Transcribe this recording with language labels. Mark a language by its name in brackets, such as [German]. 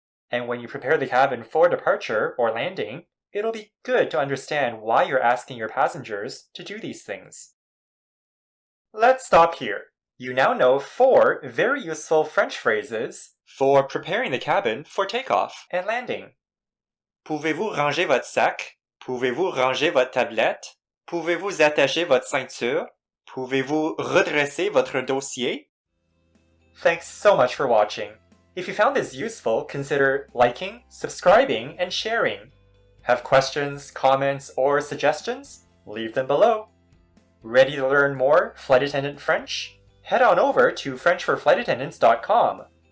[English] And when you prepare the cabin for departure or landing, it'll be good to understand why you're asking your passengers to do these things. Let's stop here. You now know 4 very useful French phrases for preparing the cabin for takeoff and landing. [French] Pouvez-vous ranger votre sac? Pouvez-vous ranger votre tablette? Pouvez-vous attacher votre ceinture? Pouvez-vous redresser votre dossier? [English] Thanks so much for watching. If you found this useful, consider liking, subscribing, and sharing. Have questions, comments, or suggestions? Leave them below. Ready to learn more Flight Attendant French? Head on over to FrenchForFlightAttendants.com.